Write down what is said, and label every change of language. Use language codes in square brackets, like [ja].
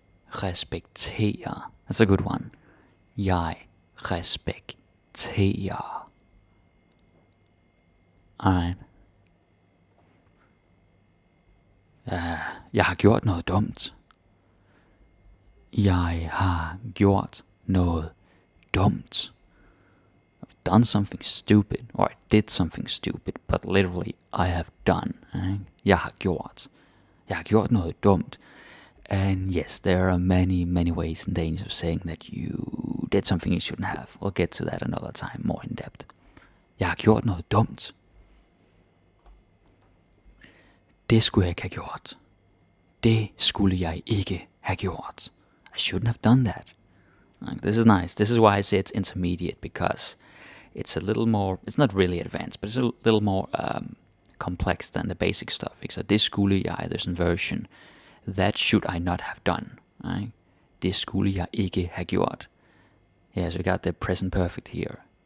[en] Respektere. That's a good one. [da] Jeg respekterer. [en] Alright. [da] Jeg har gjort noget dumt. Jeg har gjort noget dumt. [en] I've done something stupid, or I did something stupid, but literally I have done. [da] Jeg har gjort noget dumt. [en] And yes, there are many ways in Danish of saying that you did something you shouldn't have. We'll get to that another time, more in depth. [da] Jeg har gjort noget dumt. Det skulle jeg ikke have gjort. Det skulle jeg ikke have gjort. [en] I shouldn't have done that. This is nice. This is why I say it's intermediate, because it's a little more, it's not really advanced, but it's a little more complex than the basic stuff. [da] Så det skulle jeg, [en] there's a version. That should I not have done. Right? [da] Det skulle jeg ikke have gjort. [en] Yeah, so we got the present perfect here.